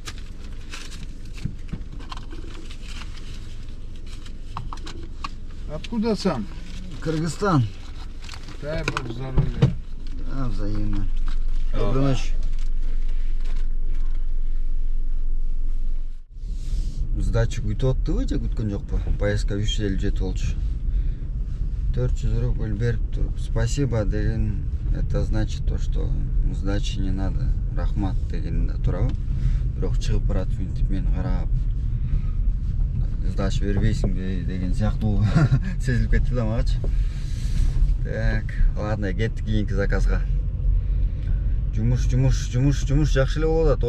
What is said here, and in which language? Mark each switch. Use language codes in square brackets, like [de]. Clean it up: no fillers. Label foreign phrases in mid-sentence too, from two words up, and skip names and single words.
[ru] Откуда сам? Кыргызстан. Дай Бог здоровья. Да, взаимно. Доброй ночи. [ky] сдача күтүп аттыбы же күткөн жокпу? [ru] Поездка 357 [ky] болчу. 400 рубль берип туруп спасибо деген, [ru] это значит то, что сдачи не надо, [ky] рахмат дегенде турабы. Бирок чыгып баратып мынтип мени карап сдача бербейсиңби деген сыяктуу сезилип кетти да магачы. [ru] Так, ладно, [ky] кеттик кийинки заказга. Жумуш жакшы эле болуп атат.